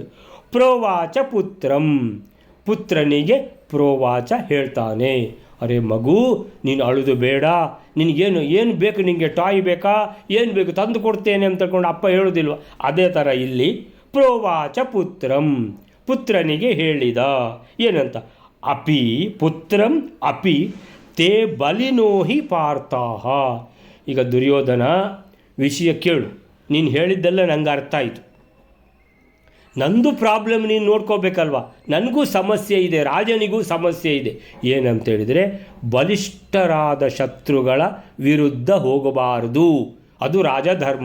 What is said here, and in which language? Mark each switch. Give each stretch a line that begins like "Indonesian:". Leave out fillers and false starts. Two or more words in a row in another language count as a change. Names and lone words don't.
Sanskrit: ಪ್ರೋವಾಚ ಪುತ್ರಂ,
Kannada: ಪುತ್ರನಿಗೆ ಪ್ರೋವಾಚ ಹೇಳ್ತಾನೆ, ಅರೆ ಮಗು ನೀನು ಅಳುದು ಬೇಡ, ಏನು ಬೇಕು, ನಿನಗೆ ಟಾಯ್ ಬೇಕಾ, ಏನು ಬೇಕು ತಂದು ಕೊಡ್ತೇನೆ ಅಂತ ತಿಳ್ಕೊಂಡು ಅಪ್ಪ ಹೇಳೋದಿಲ್ವ, ಅದೇ ಥರ ಇಲ್ಲಿ
Sanskrit: ಪ್ರೋವಾಚ ಪುತ್ರಂ,
Kannada: ಪುತ್ರನಿಗೆ ಹೇಳಿದ. ಏನಂತ,
Sanskrit: ಅಪಿ ಪುತ್ರಂ ಅಪಿ ತೇ ಬಲಿನೋಹಿ ಪಾರ್ಥಾಹ.
Kannada: ಈಗ ದುರ್ಯೋಧನ ವಿಷಯ ಕೇಳು, ನೀನು ಹೇಳಿದ್ದೆಲ್ಲ ನನಗೆ ಅರ್ಥ ಆಯಿತು, ನಂದು ಪ್ರಾಬ್ಲಮ್ ನೀನು ನೋಡ್ಕೋಬೇಕಲ್ವ, ನನಗೂ ಸಮಸ್ಯೆ ಇದೆ, ರಾಜನಿಗೂ ಸಮಸ್ಯೆ ಇದೆ. ಏನಂತೇಳಿದರೆ ಬಲಿಷ್ಠರಾದ ಶತ್ರುಗಳ ವಿರುದ್ಧ ಹೋಗಬಾರದು, ಅದು ರಾಜಧರ್ಮ.